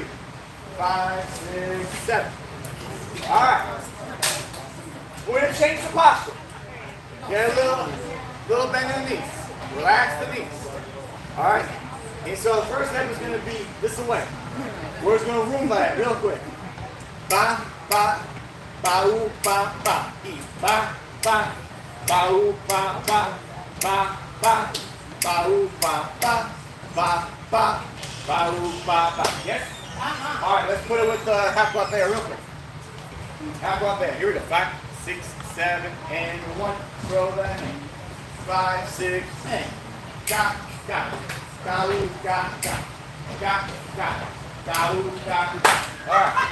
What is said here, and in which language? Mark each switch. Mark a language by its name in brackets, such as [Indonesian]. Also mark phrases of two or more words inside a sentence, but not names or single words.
[English] 5, 6, 7. All right. We're going to change the posture. Get a little bend in the knees. Relax the knees. All right. And so the first step is going to be this way. We're just going to rumba it real quick. Ba, ba, ba, oo, ba, ba. E, ba, ba, ba, oo, ba, ba, ba, ba, ba, oo, ba, ba, ba, ba, ba, oo, ba, ba. Yes? All right, let's put it with half guap there real quick. Half guap there. Here we go. 5, 6, 7, and 1. Throw the hand. 5, 6, and got. All right.